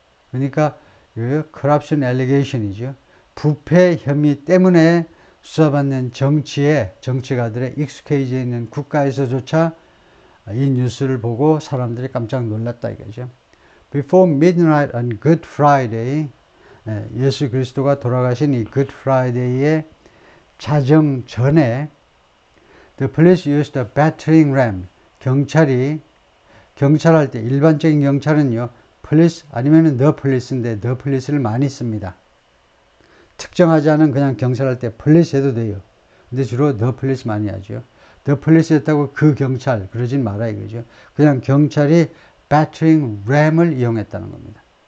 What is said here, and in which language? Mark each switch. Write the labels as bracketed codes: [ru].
[ko] 그러니까 corruption allegation이죠. 부패 혐의 때문에 수사받는 정치가들의 익숙해져 있는 국가에서조차 이 뉴스를 보고 사람들이 깜짝 놀랐다 이거죠. [en] Before midnight on Good Friday, [ko] 예수 그리스도가 돌아가신 이 Good Friday의 자정 전에 [en] The police used a battering ram. [ko] 경찰할 때 일반적인 경찰은요, police 아니면은 the police인데 the police를 많이 씁니다. 특정하지 않은 그냥 경찰할 때 police 해도 돼요. 근데 주로 the police 많이 하죠. the police 했다고 그 경찰 그러진 마라 이거죠. 그냥 경찰이 battering ram을 이용했다는 겁니다.